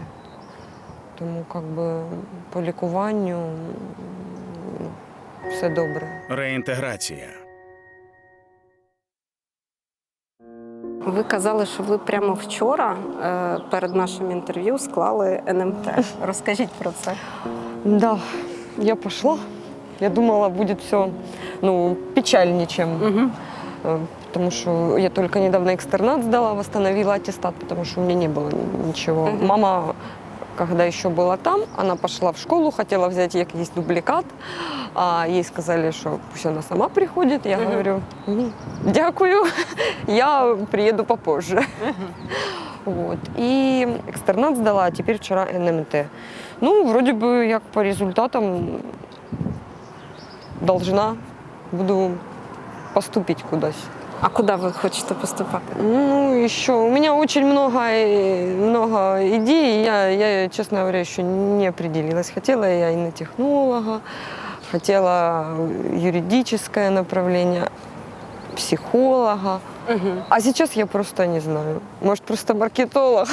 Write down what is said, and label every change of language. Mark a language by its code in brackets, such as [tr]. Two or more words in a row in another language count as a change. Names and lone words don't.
[uk] Тому как би, по лікуванню все добре. Реінтеграція. Ви казали, що ви прямо вчора перед нашим інтерв'ю склали НМТ. Розкажіть про це. [ru] Да, я пошла. Я думала, будет все печальнее, чем... Угу. Потому что я только недавно экстернат сдала, восстановила аттестат, потому что у меня не было ничего. Мгм. Мама, когда еще была там, она пошла в школу, хотела взять якийсь дубликат, а ей сказали, что пусть она сама приходит. Я Мгм. говорю, дякую, я приеду попозже. Вот. И экстернат сдала, а теперь вчера НМТ. Ну, вроде бы, як по результатам буду поступить кудись. [uk] А куди ви хочете поступати? [ru] Ну, еще у меня очень много идей. Я, честно говоря, еще не определилась. Хотела я инотехнолога, хотела юридическое направление, психолога. Угу. А сейчас я просто не знаю. Может, просто маркетолог.